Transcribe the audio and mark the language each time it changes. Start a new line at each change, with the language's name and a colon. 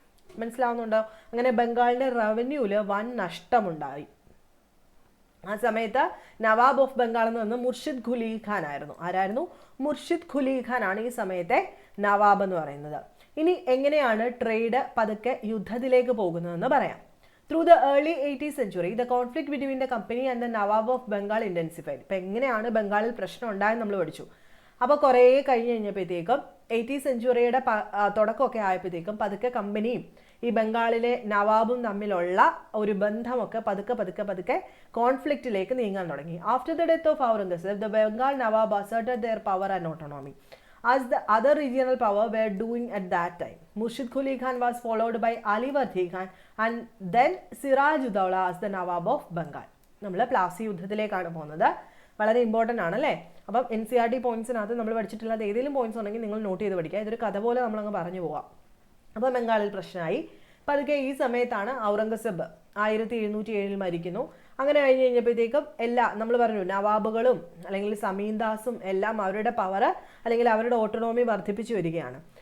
Malayalam: മനസ്സിലാവുന്നുണ്ടോ? അങ്ങനെ ബംഗാളിൻ്റെ റവന്യൂവിൽ വൻ നഷ്ടമുണ്ടായി. ആ സമയത്ത് നവാബ് ഓഫ് ബംഗാൾ എന്ന് പറഞ്ഞ മുർഷിദ് ഖുലി ഖാൻ ആയിരുന്നു. ആരായിരുന്നു? മുർഷിദ് ഖുലി ഖാൻ ആണ് ഈ സമയത്തെ നവാബ് എന്ന് പറയുന്നത്. ഇനി എങ്ങനെയാണ് ട്രേഡ് പതുക്കെ യുദ്ധത്തിലേക്ക് പോകുന്നതെന്ന് പറയാം.
English: Through the early 18th century the conflict between the company and the Nawab of Bengal intensified.
Malayalam: ഇപ്പം എങ്ങനെയാണ് ബംഗാളിൽ പ്രശ്നം ഉണ്ടായെന്ന് നമ്മൾ പഠിച്ചു. അപ്പോൾ കുറേ കഴിഞ്ഞ് കഴിഞ്ഞപ്പോഴത്തേക്കും 18th centuryയുടെ തുടക്കമൊക്കെ ആയപ്പോഴത്തേക്കും പതുക്കെ കമ്പനിയും ഈ ബംഗാളിലെ നവാബും തമ്മിലുള്ള ഒരു ബന്ധമൊക്കെ പതുക്കെ കോൺഫ്ലിക്റ്റിലേക്ക് നീങ്ങാൻ തുടങ്ങി.
English: After the death of Aurangzeb the Bengal Nawab asserted their power and autonomy as the other regional power were doing at that time. Murshid Quli Khan was followed by Ali Worthi Khan and then Siraj-ud-Dawla as the Nawab of Bengal.
Malayalam: നമ്മൾ പ്ലാസി യുദ്ധത്തിലേക്കാണ് പോകുന്നത്. വളരെ important ആണല്ലേ. അപ്പം NCERT പോയിന്റ്സിനകത്ത് നമ്മൾ പഠിച്ചിട്ടുള്ളത് ഏതെങ്കിലും points ഉണ്ടെങ്കിൽ നിങ്ങൾ നോട്ട് ചെയ്ത് പഠിക്കുക. ഇതൊരു കഥ പോലെ നമ്മളങ്ങ് പറഞ്ഞു പോവാം. അപ്പോൾ ബംഗാളിൽ പ്രശ്നമായി. പതുക്കെ ഈ സമയത്താണ് ഔറംഗസേബ് 1707 മരിക്കുന്നു. അങ്ങനെ കഴിഞ്ഞ് കഴിഞ്ഞപ്പോഴത്തേക്കും നമ്മൾ പറഞ്ഞു നവാബുകളും അല്ലെങ്കിൽ സമീന്ദാസും എല്ലാം അവരുടെ പവർ അല്ലെങ്കിൽ അവരുടെ ഓട്ടോണോമി വർദ്ധിപ്പിച്ചു വരികയാണ്.